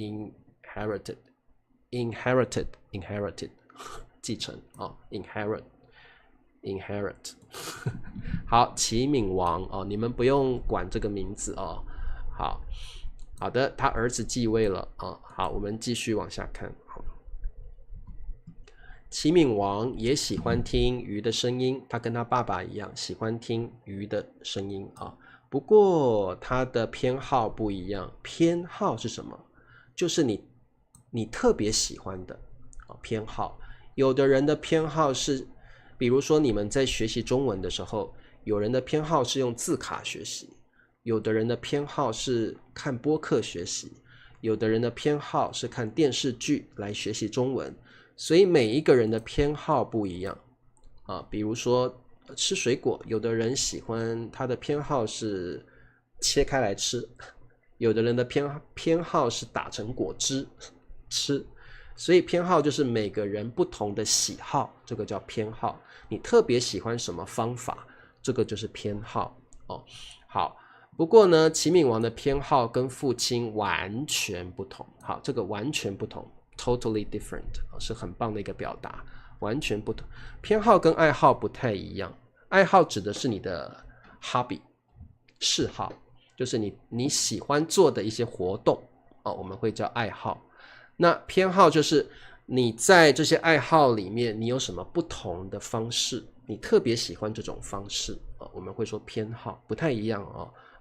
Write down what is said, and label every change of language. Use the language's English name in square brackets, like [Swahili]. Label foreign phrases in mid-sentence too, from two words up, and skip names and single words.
[Chinese] ？Inherited 繼承inherit 好，齊閔王你們不用管這個名字好的，他兒子繼位了好，我們繼續往下看。齊閔王也喜歡聽魚的聲音，他跟他爸爸一樣喜歡聽魚的聲音啊。不過他的偏好不一樣，偏好是什麼？就是你特別喜歡的偏好。有的人的偏好是，比如說你們在學習中文的時候，有人的偏好是用字卡學習，有的人的偏好是看播客學習，有的人的偏好是看電視劇來學習中文。所以每一個人的偏好不一樣啊。比如說吃水果，有的人喜歡他的偏好是切開來吃，有的人的偏好是打成果汁吃。所以偏好就是每個人不同的喜好，這個叫偏好。你特別喜歡什麼方法，這個就是偏好哦。好，不過呢，齊閔王的偏好跟父親完全不同。好，這個完全不同 ， [English] totally different， [Chinese] 是很棒的一個表達，完全不同。偏好跟愛好不太一樣，愛好指的是你的 hobby 嗜好，就是你喜歡做的一些活動哦，我們會叫愛好。那偏好就是你在這些愛好裡面，你有什麼不同的方式，你特別喜歡這種方式哦，我們會說偏好，不太一樣哦。